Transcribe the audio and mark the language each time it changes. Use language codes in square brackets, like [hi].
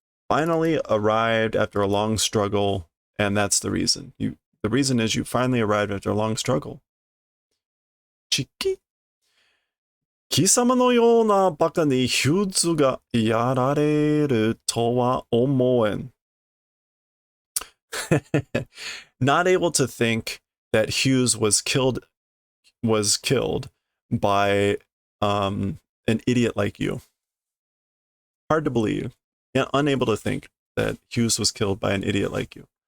[en] Finally arrived after a long struggle, and that's the reason. The reason is you finally arrived after a long struggle. Chiki. [ja] 貴様のようなバカにヒューズがやられるとは思えん。 [en] Not able to think that Hughes was killed by an idiot like you. Hard to believe. Yeah, unable to think that Hughes was killed by an idiot like you.